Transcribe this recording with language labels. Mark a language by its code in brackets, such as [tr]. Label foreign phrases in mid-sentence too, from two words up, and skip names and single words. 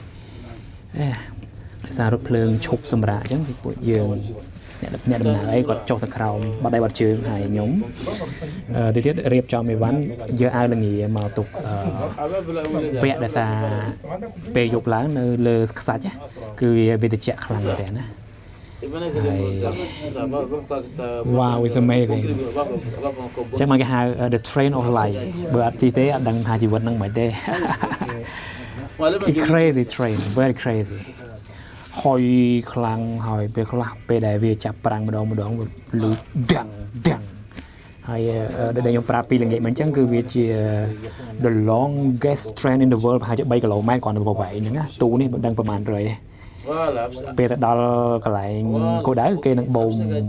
[km] សាររថភ្លើងឈប់សម្រាកអញ្ចឹងគឺពួកយើងអ្នកដំណើរអីគាត់ចុះទៅក្រោមបាត់ដៃបាត់ជើងហើយខ្ញុំទៅទៀតរៀបចំអីវ៉ាន់យកអាវលងាមកទុកពាក់ដោយសារពេលយប់ឡើងនៅលើខ្សាច់គឺវាត្រជាក់ខ្លាំងមែនតើណា [en] Wow, it's amazing [km] ចឹងមកគេហៅ [en] the train of life [km] បើអត់ជិះទេអត់ដឹងថាជីវិតនឹងមិនទេ [en] crazy train very crazy [km] ហើយខ្លាំងហើយពេលខ្លះពេលដែលវាចាប់ប្រាំងម្ដងលឺដាំងហើយដែលខ្ញុំប្រាប់ពីល្ងាចមិនអញ្ចឹងគឺវាជា [en] the longest train in the world [km] ប្រហែលជា3គីឡូម៉ែត្រគ្រាន់តែប្រវែងហ្នឹងណាទូនេះមិនដឹងប្រហែល100ទេពេលទៅដល់កន្លែងគោលដៅគេនឹងបូម